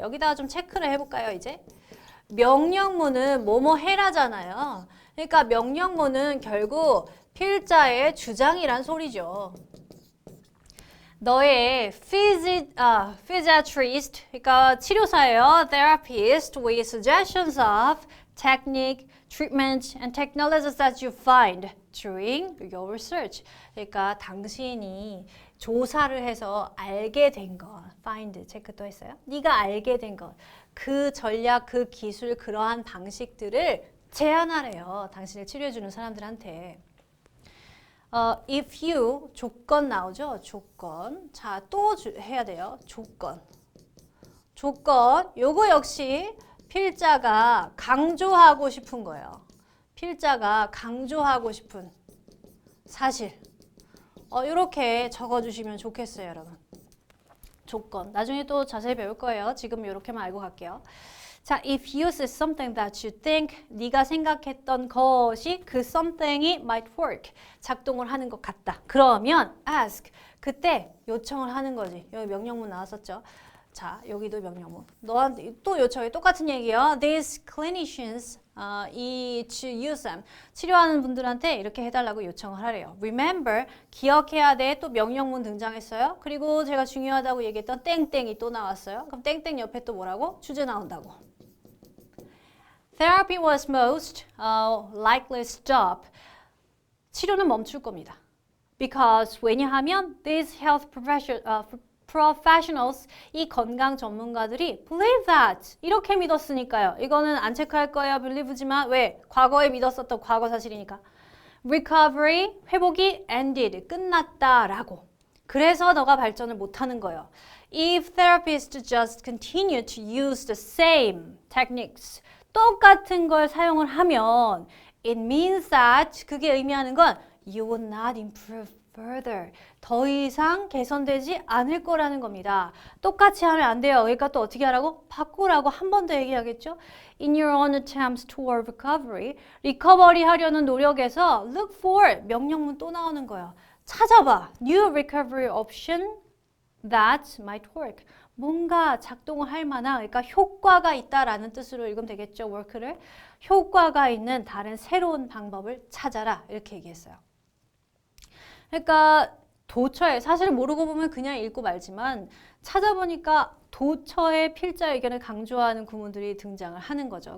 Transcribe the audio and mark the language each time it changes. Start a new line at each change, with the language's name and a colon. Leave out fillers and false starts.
Korean: 여기다가 좀 체크를 해볼까요, 이제? 명령문은 뭐뭐 해라잖아요. 그러니까 명령문은 결국 필자의 주장이란 소리죠. 너의 physiatrist, 그러니까 치료사예요.
English: therapist with suggestions of technique, treatment, and technologies that you find during your research.
Korean: 그러니까 당신이 조사를 해서 알게 된 것, find, 체크 또 했어요. 네가 알게 된 것, 그 전략, 그 기술, 그러한 방식들을 제안하래요. 당신을 치료해주는 사람들한테.
English: If you,
Korean: 조건 나오죠? 조건. 자, 또 해야 돼요. 조건. 조건, 요거 역시 필자가 강조하고 싶은 거예요. 필자가 강조하고 싶은 사실. 이렇게 적어주시면 좋겠어요, 여러분. 조건. 나중에 또 자세히 배울 거예요. 지금 이렇게만 알고 갈게요. 자,
English: if you see something that you think,
Korean: 네가 생각했던 것이 그 something이
English: might work,
Korean: 작동을 하는 것 같다. 그러면 ask, 그때 요청을 하는 거지. 여기 명령문 나왔었죠. 자, 여기도 명령문. 너한테 또 요청해. 똑같은 얘기예요.
English: These clinicians to use them.
Korean: 치료하는 분들한테 이렇게 해달라고 요청을 하래요. Remember, 기억해야 돼. 또 명령문 등장했어요. 그리고 제가 중요하다고 얘기했던 땡땡이 또 나왔어요. 그럼 땡땡 옆에 또 뭐라고? 주제 나온다고.
English: Therapy was most likely stop.
Korean: 치료는 멈출 겁니다. Because 왜냐하면
English: these professionals,
Korean: 이 건강 전문가들이
English: believe that,
Korean: 이렇게 믿었으니까요. 이거는 안 체크할 거예요. believe지만 왜? 과거에 믿었었던 과거 사실이니까. recovery, 회복이 ended, 끝났다라고. 그래서 너가 발전을 못하는 거예요.
English: If therapists just continue to use the same techniques,
Korean: 똑같은 걸 사용을 하면
English: it means that,
Korean: 그게 의미하는 건
English: you will not improve further.
Korean: 더 이상 개선되지 않을 거라는 겁니다. 똑같이 하면 안 돼요. 그러니까 또 어떻게 하라고? 바꾸라고 한 번 더 얘기하겠죠.
English: In your own attempts toward recovery,
Korean: 리커버리 하려는 노력에서
English: look for,
Korean: 명령문 또 나오는 거예요. 찾아봐.
English: New recovery option that might work.
Korean: 뭔가 작동을 할 만한, 그러니까 효과가 있다라는 뜻으로 읽으면 되겠죠. work를. 효과가 있는 다른 새로운 방법을 찾아라. 이렇게 얘기했어요. 그러니까 도처에, 사실 모르고 보면 그냥 읽고 말지만 찾아보니까 도처의 필자 의견을 강조하는 구문들이 등장을 하는 거죠.